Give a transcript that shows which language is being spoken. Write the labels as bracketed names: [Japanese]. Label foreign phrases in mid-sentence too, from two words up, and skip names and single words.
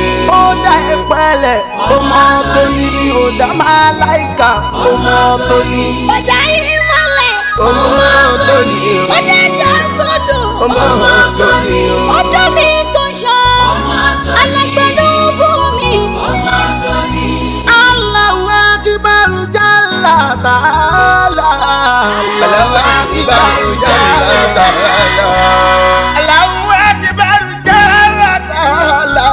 [Yoruba] Ó dá ìpẹ́lẹ̀ ọmọ tó ní. Ó dá màláíkà ọmọ tó ní. Ọjà yìí mọ́lẹ̀. Ọmọ tó ní. Ọjà ìjà sọ́dọ̀. Ọmọ tó ní. Ọdọ́ mi tó ṣan. Alágbẹ̀dọ̀ bú mi. [Arabic] الله أكبر جل تعالى. الله أكبر جل تعالى. الله أكبر جل تعالى.